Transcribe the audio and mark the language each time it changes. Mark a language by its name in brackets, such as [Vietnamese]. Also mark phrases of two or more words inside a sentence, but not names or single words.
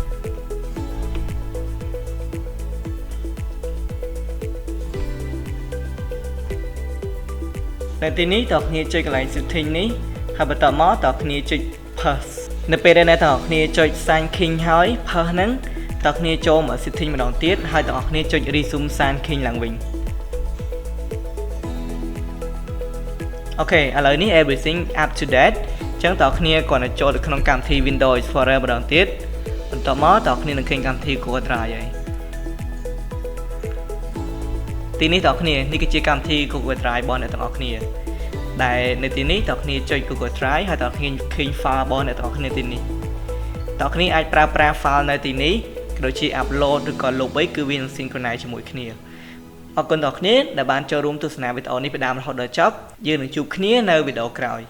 [Khmer] នៅទីនេះអ្នកគ្នាចុចកន្លែង setting នេះហើយបន្តមកអ្នកគ្នាចុច pass នៅពេលដែលអ្នកទាំងអស់គ្នាចុច [English] sign in [Khmer] ហើយ pass ហ្នឹងអ្នកគ្នាចូលមក setting ម្ដងទៀតហើយអ្នកគ្នាចុច [English] resume sign in [Khmer] ឡើងវិញ អូខេឥឡូវនេះ [English] everything up to date [Khmer] អញ្ចឹងតើគ្នាគ្រាន់តែចូលទៅក្នុងកម្មវិធី Windows Explorer ម្ដងទៀតបន្តមកតើគ្នានឹងឃើញកម្មវិធី Google Drive ហើយ ទីនេះតើគ្នានេះគឺជាកម្មវិធី Google Drive របស់អ្នកទាំងអស់គ្នាដែលនៅទីនេះតើគ្នាចុច Google Drive ហើយតើគ្នាឃើញ file របស់អ្នកទាំងអស់គ្នាទីនេះតើគ្នាអាចប្រើប្រាស់ file នៅទីនេះដូចជា upload ឬក៏ log គឺវានឹង synchronize ជាមួយគ្នាអរគុណដល់អ្នកដែលបានចូលរួមទស្សនាវីដេអូនេះពីដើមរហូតដល់ចប់យើងនឹងជួបគ្នានៅវីដេអូក្រោយ